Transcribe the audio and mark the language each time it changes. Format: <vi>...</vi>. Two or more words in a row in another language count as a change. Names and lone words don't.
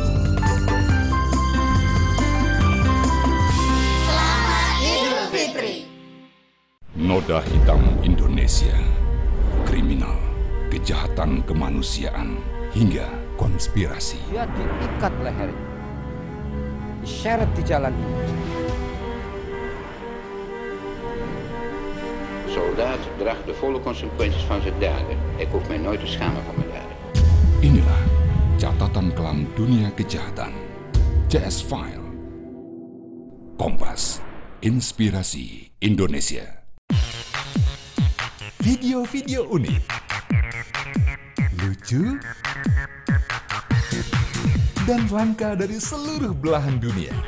<id>Selamat Idul Fitri. Noda hitam Indonesia. Kriminal, kejahatan kemanusiaan, hingga konspirasi. Dia diikat lehernya, diseret di jalan ini.</id> <nl>Soldaat draagt de volle consequenties van zijn daden. Ik hoef mij nooit te schamen van mijn daden.</nl> <id>Inilah catatan kelam dunia kejahatan. CS File. Kompas, Inspirasi Indonesia. Video-video unik, lucu, dan langka dari seluruh belahan dunia.</id>